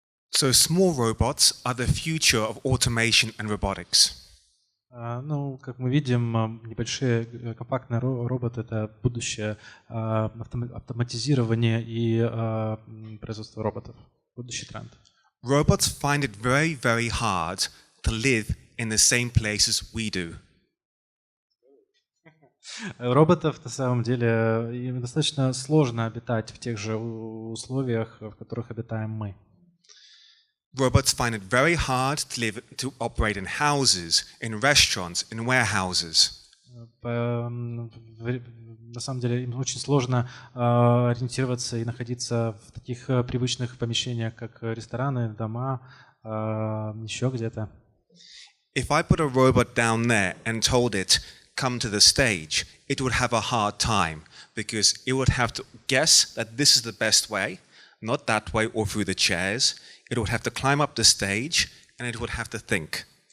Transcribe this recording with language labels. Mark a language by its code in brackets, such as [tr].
[en] So small robots are the future of automation and robotics. [ru] Ну, как мы видим, небольшие компактные роботы — это будущее автоматизирования и производства роботов, будущий тренд. [en] Robots find it very, very hard to live in the same places we do. [ru] Роботов на самом деле им достаточно сложно обитать в тех же условиях, в которых обитаем мы. [en] Robots find it very hard to operate in houses, in restaurants, in warehouses. [ru] На самом деле им очень сложно ориентироваться и находиться в таких привычных помещениях, как рестораны, дома, еще где-то. [en] If I put a robot down there and told it, come to the stage, it would have a hard time because it would have to guess that this is the best way, not that way or through the chairs. It would have to climb up the stage and it would have to think.